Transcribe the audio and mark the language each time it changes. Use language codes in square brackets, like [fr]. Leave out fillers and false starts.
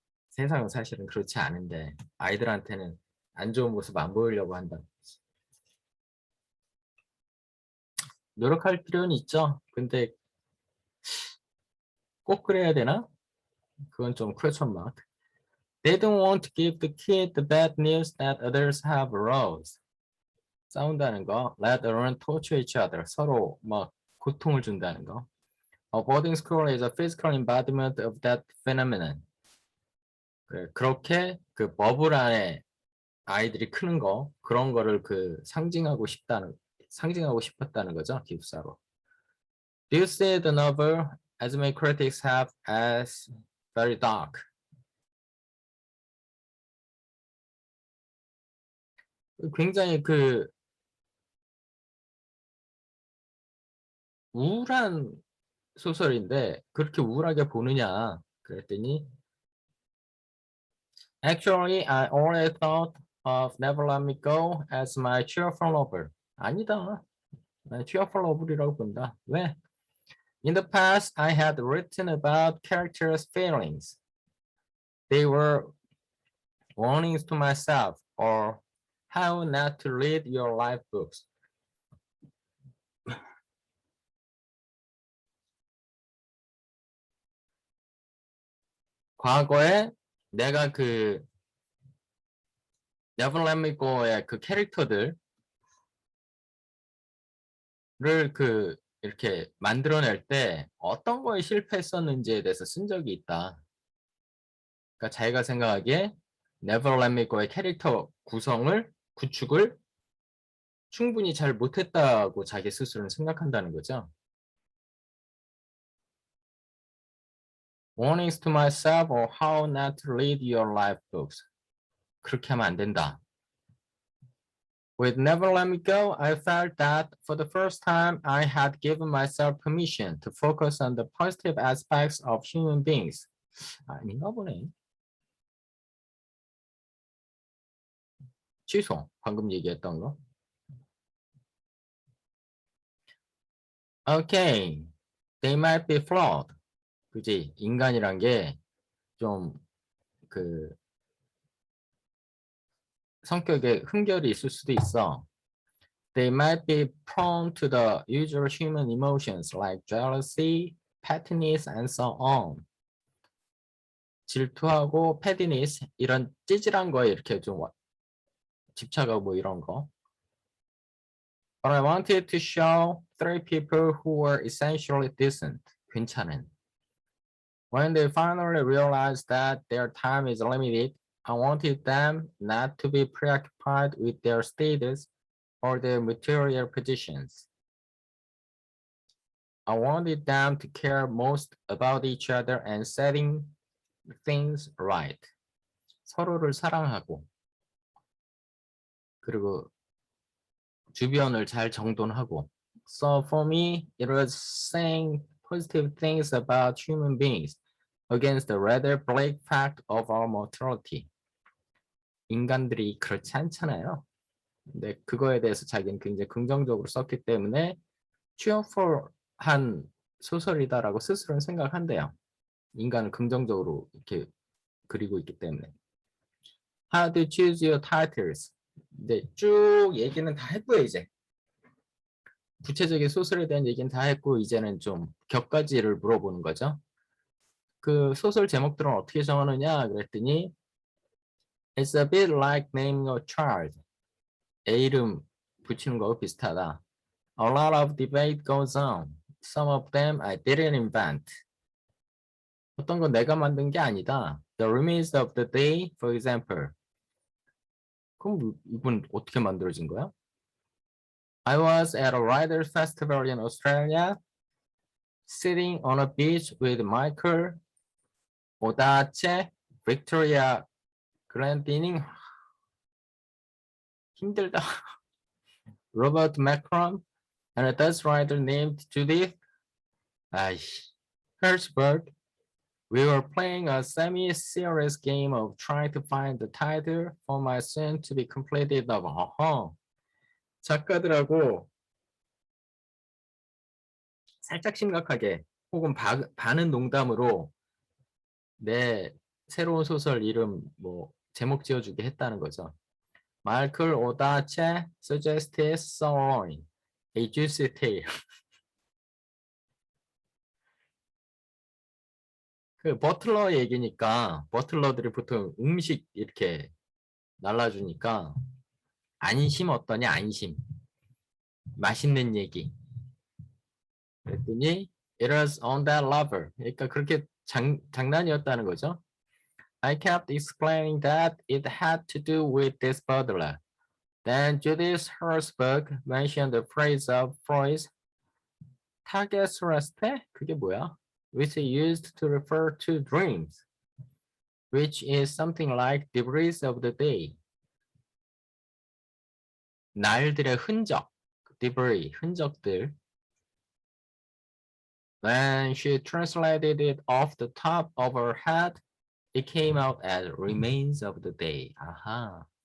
[ko] 세상은 사실은 그렇지 않은데 아이들한테는 안 좋은 모습 안 보이려고 한다. 노력할 필요는 있죠. 근데 꼭 그래야 되나? 그건 좀 [en] question mark. They don't want to give the kid the bad news that others have arose. [ko] 싸운다는 거. [en] Let alone torture each other. [ko] 서로 막 고통을 준다는 거. [en] A boarding school is a physical embodiment of that phenomenon. [ko] 그렇게 그 버블 안에 아이들이 크는 거 그런 거를 그 상징하고 싶었다는 거죠. 기숙사로. [en] Do you see the novel as many critics have as very dark? [ko] 굉장히 그 우울한 소설인데 그렇게 우울하게 보느냐 그랬더니 [en] Actually, I always thought of Never Let Me Go as my cheerful novel. [ko] 아니다. 난 [en] cheerful novel [ko] 이라고 본다. 왜? [en] In the past, I had written about characters' feelings. They were warnings to myself or how not to read your life books. [ko] 과거에 내가 그 Never Let Me Go의 그 캐릭터들을 이렇게 만들어낼 때 어떤 거에 실패했었는지에 대해서 쓴 적이 있다. 그러니까 자기가 생각하기에 Never Let Me Go의 캐릭터 구축을 충분히 잘 못했다고 자기 스스로는 생각한다는 거죠. [en] Warnings to myself or how not to read your life books. [ko] 그렇게 하면 안 된다. [en] With Never Let Me Go, I felt that for the first time, I had given myself permission to focus on the positive aspects of human beings. [ko] 아닌가 보네. 취소. 방금 얘기했던 거. [en] Okay. They might be flawed. [ko] 그지? 인간이란 게 좀 성격에 흠결이 있을 수도 있어. [en] They might be prone to the usual human emotions like jealousy, pettiness, and so on. [ko] 질투하고 pettiness 이런 찌질한 거에 이렇게 좀 집착하고 이런 거. [en] But I wanted to show three people who were essentially decent. [ko] 괜찮은. [en] When they finally realized that their time is limited, I wanted them not to be preoccupied with their status or their material positions. I wanted them to care most about each other and setting things right. [ko] 서로를 사랑하고 그리고 주변을 잘 정돈하고. [en] So for me, it was saying positive things about human beings against the rather bleak fact of our mortality. [ko] 인간들이 그렇지 않잖아요. 근데 그거에 대해서 자기는 굉장히 긍정적으로 썼기 때문에 cheerful한 소설이다라고 스스로는 생각한대요. 인간을 긍정적으로 이렇게 그리고 있기 때문에. [en] How to choose your titles. [ko] 네, 쭉 얘기는 다 했고요, 이제. 구체적인 소설에 대한 얘기는 다 했고, 이제는 좀 격가지를 물어보는 거죠. 그 소설 제목들은 어떻게 정하느냐 그랬더니 [en] It's a bit like naming a child. [ko] 애 이름 붙이는 거하고 비슷하다. [en] A lot of debate goes on. Some of them I didn't invent. [ko] 어떤 건 내가 만든 게 아니다. [en] The remains of the day, for example. [ko] 그럼 이건 어떻게 만들어진 거야? [en] I was at a writer's festival in Australia, sitting on a beach with Michael Odache, Victoria Glendining, [ko] 힘들다. [en] Robert Macron, and a Dutch writer named Judith Hertzberg. We were playing a semi-serious game of trying to find the title for my soon to be completed novel. [ko] 작가들하고 살짝 심각하게 혹은 반은 농담으로 내 새로운 소설 이름 뭐 제목 지어주게 했다는 거죠. [en] Michael Odache suggested sirloin, a juicy tale. [ko] 그 버틀러 얘기니까 버틀러들이 보통 음식 이렇게 날라주니까 안심 어떠냐 안심 맛있는 얘기 그랬더니 [en] it was on that level [ko] 그러니까 그렇게 장난이었다는 거죠. [en] I kept explaining that it had to do with this butler. Then Judith Herzberg mentioned the phrase of Freud's 타겟스레스테? [ko] 그게 뭐야? [en] Which is used to refer to dreams, which is something like debris of the day. [ko] 날들의 흔적, debris, 흔적들. [en] When she translated it off the top of her head, it came out as remains of the day. [ko] 아하.